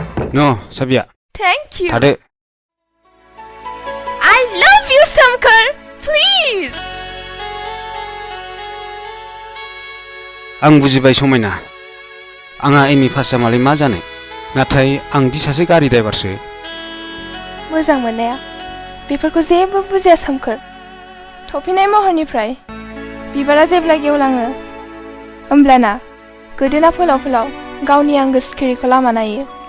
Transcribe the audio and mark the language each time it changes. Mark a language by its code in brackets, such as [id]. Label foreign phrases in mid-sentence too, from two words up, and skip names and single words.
[brx] न' साबिया [en] Thank you. [brx] थादो [en] I love you, Samkar. Please. [brx] आं बुजिबाय समायना आंहा एम इ पास जामालाय मा जानो नाथाय आं दि सासे गारि ड्राइभारसो मोजां मोननाया बेफोरखौ जेबो बुजिया सोमखोर थफिनाय महरनिफ्राय बिबारा जेब्ला गेवलाङो होमब्लाना गोदोना फोलाव फोलाव गावनि आंगो सिखिरिखौ लामा नायो